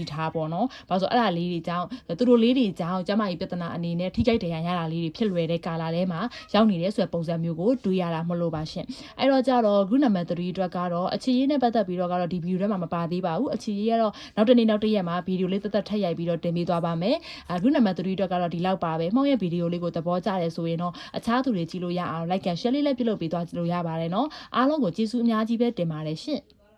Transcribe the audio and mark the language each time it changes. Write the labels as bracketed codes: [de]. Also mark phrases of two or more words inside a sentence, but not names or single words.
[my] ထားပေါ့နော်။ဘာလို့ဆိုအဲ့ဒါလေးတွေကြောင့်သူတို့လေးတွေကြောင့်ကျမကြီးပြဿနာအနေနဲ့ထိခိုက်တရားရတာလေးတွေဖြစ်လွယ်တဲ့ကာလထဲမှာရောက်နေတဲ့ဆိုတဲ့ပုံစံမျိုးကိုတွေးရတာမလို့ပါရှင်။အဲ့တော့ကြတော့ [en] group number 3 [my] အတွက်ကတော့အခြေရေးနဲ့ပတ်သက်ပြီးတော့ကတော့ဒီ video ထဲမှာမပါသေးပါဘူး။အခြေရေးကတော့နောက်တစ်နေ့နောက်တစ်ရက်မှာ video လေးတက်ထပ်ရိုက်ပြီးတော့တင်ပေးသွားပါမယ်။ [en] group number 3 [my] အတွက်ကတော့ဒီလောက်ပါပဲ။မှောင်ရဲ့ video လေးကိုသဘောကျတယ်ဆိုရင်တော့အခြားသူတွေကြည့်လို့ရအောင် [en] like and share [my] လေးလည်းပြုလုပ်ပေးသွားလို့ရပါတယ်နော်။အားလုံးကိုကျေးဇူးအများကြီးပဲတင်ပါတယ်ရှင်။